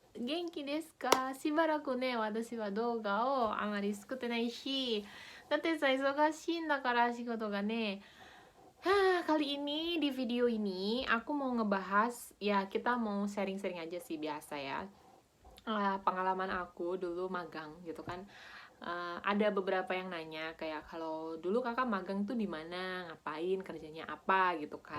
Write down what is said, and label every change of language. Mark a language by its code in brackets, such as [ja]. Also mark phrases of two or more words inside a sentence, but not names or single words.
[ja] 元気ですか？しばらくね、私は動画をあまり作ってないし、だってさ、忙しいんだから仕事がね. [id] Kali ini di video ini aku mau ngebahas, ya kita mau sharing-sharing aja sih biasa ya. Pengalaman aku dulu magang gitu kan. Ada beberapa yang nanya kayak kalau dulu kakak magang tuh di mana, ngapain, kerjanya apa gitu kan.